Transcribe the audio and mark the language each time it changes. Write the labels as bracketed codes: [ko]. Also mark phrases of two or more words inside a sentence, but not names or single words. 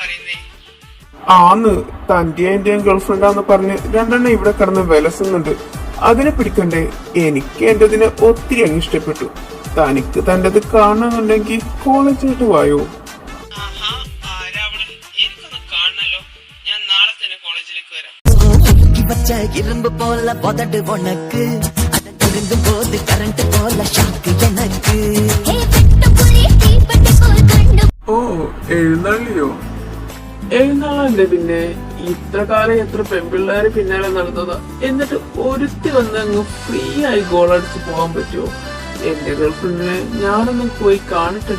[ml] ആന്ന്, തന്റെ എന്റെയും ഗേൾഫ്രണ്ടാന്ന് പറഞ്ഞ് 2 ഇവിടെ കിടന്ന് വിലസുന്നുണ്ട്. അതിനെ പിടിക്കണ്ടേ? എനിക്ക് എന്റെതിനെ ഒത്തിരി അങ്ങ് ഇഷ്ടപ്പെട്ടു. തനിക്ക് തൻ്റെത് കാണണമെന്നുണ്ടെങ്കിൽ കോളേജിലോട്ട് വായോ. [ta] இரும்பு போல பொதடு உனக்கு அதன் திருந்தும் போது கரண்ட் போல ஷாக்கு எனக்கு. [ml] ഓ എഴുന്നള്ളിയോ? എഴുന്നള്ളന്റെ പിന്നെ ഇത്ര കാലം എത്ര പെൺപിള്ളേര് പിന്നാലെ നടന്നതാ. എന്നിട്ട് ഒരുത്തി വന്ന് അങ്ങ് ഫ്രീ ആയി ഗോളടിച്ച് പോകാൻ പറ്റുമോ? എന്റെ ഗേൾഫ്രണ്ടിനെ ഞാനൊന്നും പോയി കാണിട്ടടാ.